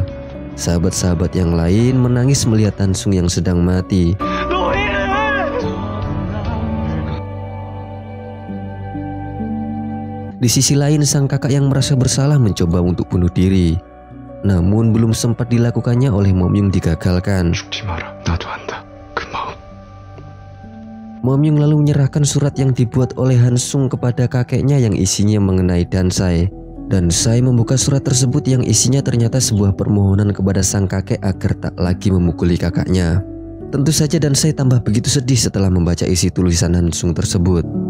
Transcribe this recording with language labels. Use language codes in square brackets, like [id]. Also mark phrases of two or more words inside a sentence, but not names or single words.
[id] Sahabat-sahabat yang lain menangis melihat Hansung yang sedang mati. Di sisi lain, sang kakak yang merasa bersalah mencoba untuk bunuh diri. Namun belum sempat dilakukannya oleh Momyung digagalkan. [ko] 죽지 마라. 나도 한다. 그 마음. [id] Momyung lalu menyerahkan surat yang dibuat oleh Hansung kepada kakeknya yang isinya mengenai Dansai. Dansai membuka surat tersebut yang isinya ternyata sebuah permohonan kepada sang kakek agar tak lagi memukuli kakaknya. Tentu saja Dansai tambah begitu sedih setelah membaca isi tulisan Hansung tersebut.